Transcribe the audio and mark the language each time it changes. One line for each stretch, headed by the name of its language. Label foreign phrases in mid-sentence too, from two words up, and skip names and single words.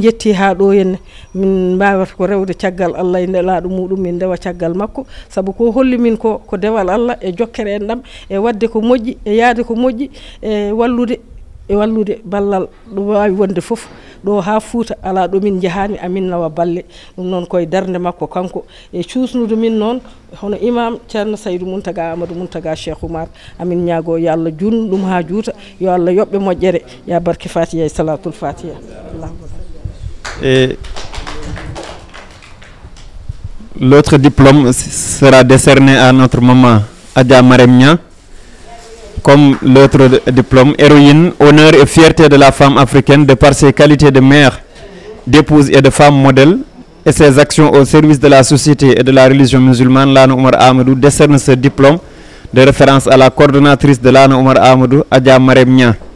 Fula: jetti ha ɗo henne min mbawata ko rewde caggal Allah e nelaɗo muɗum min dewa caggal makko, saabu ko holli min ko dewal Allah e jokkere en ɗam e wadde ko moƴƴi e yaade ko moƴƴi e wallude ballal ɗo wawi wonde foof ɗo ha Fouta ala ɗo min jahani amin nawa balle ɗum noon koye darde makko kanko e cuusnude min noon hono imam Ceerno Saydou Mountaga Amadou Mountaga Cheikh Oumar amin ñaago yo Allah junnu ɗum ha juuta yo Allah yoɓɓe moƴƴere ya barke Fatiha e salatul Fatiha.
French: Et l'autre diplôme sera décerné à notre maman Adja Marème Niang. Comme l'autre diplôme, héroïne, honneur et fierté de la femme africaine de par ses qualités de mère, d'épouse et de femme modèle et ses actions au service de la société et de la religion musulmane, Lana Oumar Amadou décerne ce diplôme de référence à la coordonnatrice de Lana Oumar Amadou, Adja Marème Niang.